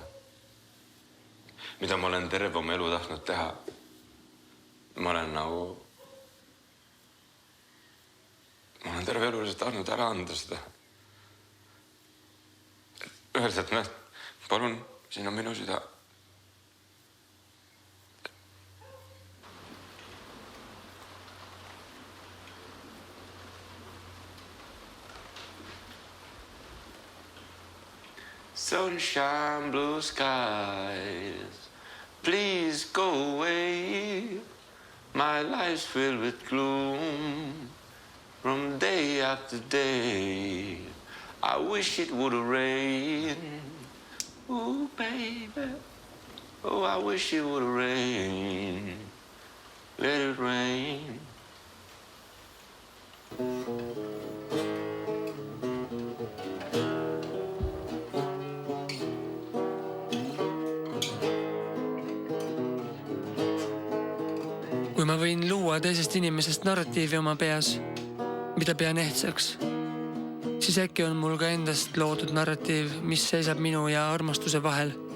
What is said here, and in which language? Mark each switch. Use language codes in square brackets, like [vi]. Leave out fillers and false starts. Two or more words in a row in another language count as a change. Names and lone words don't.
[et] Mida ma olen terve oma elu tahtnud teha. Ma olen terve elu tahtnud ära anda seda. Öelda, et palun, siin on minu süda. [en] Sunshine, blue skies, please go away. My life's filled with gloom from day after day. I wish it would rain. Ooh, baby. Oh, I wish it would rain. Let it rain. [et] Kui ma võin luua teisest inimesest narratiivi oma peas, mida pean ehtsaks, siis äkki on mul ka endast loodud narratiiv, mis seisab minu ja armastuse vahel.